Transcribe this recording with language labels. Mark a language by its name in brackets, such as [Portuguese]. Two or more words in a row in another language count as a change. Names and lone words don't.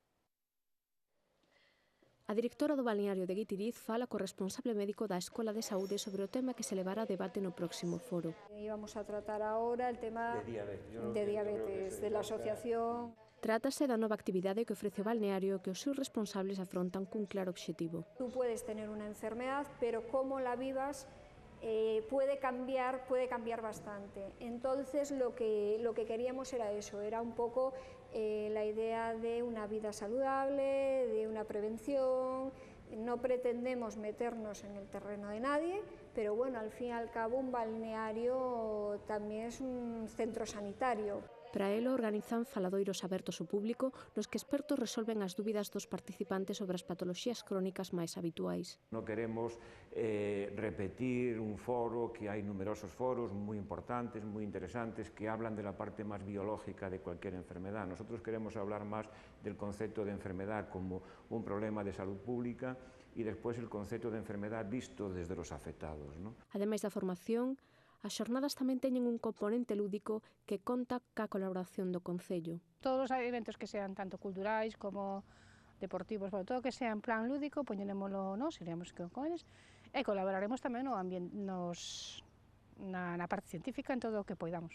[Galician] A directora do balneario de Guitiriz fala co responsable médico da Escola de Saúde sobre o tema que se levará a debate no próximo foro. [Spanish] Íbamos a tratar ahora el tema de diabetes de la asociación. [Galician] Trátase da nova actividade que ofrece o balneario que os seus responsables afrontan cun claro obxectivo. [Spanish] Tú puedes tener una enfermedad, pero cómo la vivas puede cambiar bastante. Entonces lo que queríamos era eso, era un poco la idea de una vida saludable, de una prevención. No pretendemos meternos en el terreno de nadie, pero bueno, al fin y al cabo un balneario también es un centro sanitario. [Galician] Para elo organizan faladoiros abertos ao público nos que expertos resolven as dúbidas dos participantes sobre as patoloxías crónicas máis habituais. Non queremos repetir un foro, que hai numerosos foros moi importantes, moi interesantes, [Spanish] que hablan de la parte máis biológica de cualquier enfermedad. Nosotros queremos hablar máis del concepto de enfermedad como un problema de salud pública [Galician] e despois [Spanish] el concepto de enfermedad visto desde los afectados, ¿no? [Galician] Ademais da formación, As xornadas tamén teñen un componente lúdico que conta ca colaboración do Concello. Todos os eventos que sean tanto culturais como deportivos, bueno, todo [Spanish] que sea en plan lúdico, [Galician] poñerémolo nós, iremos con eles, e colaboraremos tamén na parte científica en todo o que poidamos.